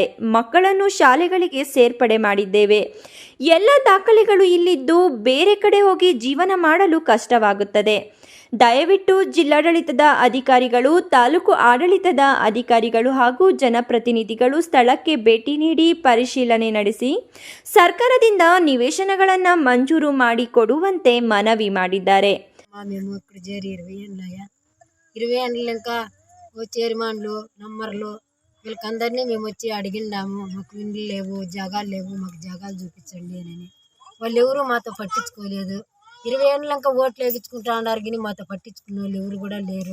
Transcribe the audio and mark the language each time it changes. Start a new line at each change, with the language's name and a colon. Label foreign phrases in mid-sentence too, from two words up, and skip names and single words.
Kannada: ಮಕ್ಕಳನ್ನು ಶಾಲೆಗಳಿಗೆ ಸೇರ್ಪಡೆ ಮಾಡಿದ್ದೇವೆ, ಎಲ್ಲ ದಾಖಲೆಗಳು ಇಲ್ಲಿದ್ದು ಬೇರೆ ಕಡೆ ಹೋಗಿ ಜೀವನ ಮಾಡಲು ಕಷ್ಟವಾಗುತ್ತದೆ. ದಯವಿಟ್ಟು ಜಿಲ್ಲಾಡಳಿತದ ಅಧಿಕಾರಿಗಳು, ತಾಲೂಕು ಆಡಳಿತದ ಅಧಿಕಾರಿಗಳು ಹಾಗೂ ಜನಪ್ರತಿನಿಧಿಗಳು ಸ್ಥಳಕ್ಕೆ ಭೇಟಿ ನೀಡಿ ಪರಿಶೀಲನೆ ನಡೆಸಿ ಸರ್ಕಾರದಿಂದ ನಿವೇಶನಗಳನ್ನು ಮಂಜೂರು ಮಾಡಿಕೊಡುವಂತೆ మనవి ಮಾಡಿದ್ದಾರೆ.
Telugu: మేము ఇక్కడ చేరి 20 ఏళ్ళ ఇంకా చైర్మన్లు, నంబర్లు వీళ్ళకందరినీ మేము వచ్చి అడిగినాము. మాకు ఇండ్లు లేవు, జాగాలు లేవు, మాకు జాగాలు చూపించండి అని. వాళ్ళు ఎవరు మాతో పట్టించుకోలేదు. 20 ఏళ్ళ ఇంకా ఓట్లు వేయించుకుంటా ఉన్నారు కానీ మాతో పట్టించుకున్న వాళ్ళు ఎవరు కూడా లేరు.